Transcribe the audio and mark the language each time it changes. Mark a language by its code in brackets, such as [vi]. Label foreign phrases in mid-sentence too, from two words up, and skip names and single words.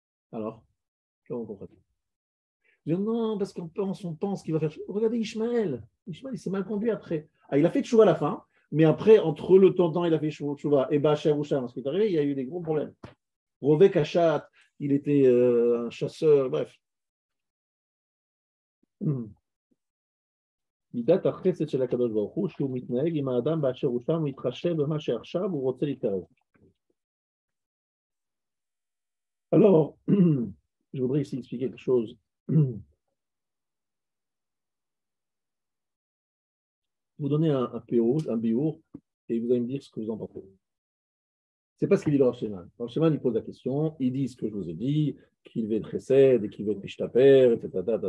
[fr] Alors, comment on comprend? Je dis, non, parce on pense qu'il va faire. Regardez Ishmaël. Ishmaël, il s'est mal conduit après. Ah, il a fait tchouva à la fin, mais après, entre le temps, il a fait tchouva et [he] באשר הוא שם, [fr] ce qui est arrivé, il y a eu des gros problèmes. [he] רובה קשת, [fr] il était un chasseur, bref. [he] מידת החסד של הקדוש ברוך הוא שהוא מתנהג עם האדם באשר הוא שם, הוא מתחשב במה שעכשיו הוא רוצה להתקרב. [fr] Alors, je voudrais ici expliquer quelque chose. Vous donnez un PO, un biour, et vous allez me dire ce que vous en pensez. C'est pas ce qu'il dit le Rav Sheman. Le Rav Sheman, il pose la question, il dit ce que je vous ai dit, qu'il veut être chesed et qu'il veut être mishtaper, etc.